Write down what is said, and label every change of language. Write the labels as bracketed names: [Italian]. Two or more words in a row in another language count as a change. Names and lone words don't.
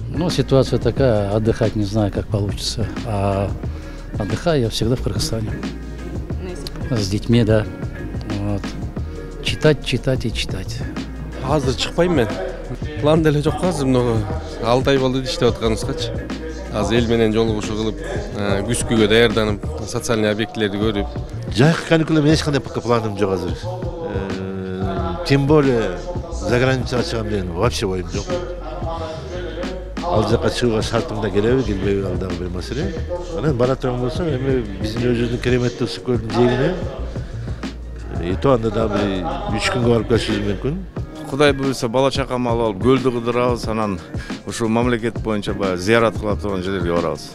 [Russian] ситуация такая, отдыхать не знаю, как получится. А отдыхаю я всегда в Кыргызстане. С детьми, да. Вот. Читать, читать и читать. [Kyrgyz] Азыр чыкпайм мен. План деле жок азыр мына 6 ай болду иштеп атканыбызгачы. Азыр эл менен жолугушуу кылып, күзгүгө даярданып, социальный объектилерди көрүп. Жайкы каникулда мен эч кандай планым жок азыр. [Russian] Тем более [Kyrgyz] за границага чыгам деген вообще оюм жок. Ал жака чыгууга шартым да келеби, келбеби ал дагы бир маселе. Анан бара турган болсо, эми биздин өзүбүздүн кереметтүү Ысык-Көлдүн жээгине [Russian] и то [Kyrgyz] анда да бир 3 күнгө барып келишибиз мүмкүн. Кудай буйруса бала чакам алып, көлдү кыдырабыз, анан ушул мамлекет боюнча баягы зыярат кыла турган жерлерге барабыз.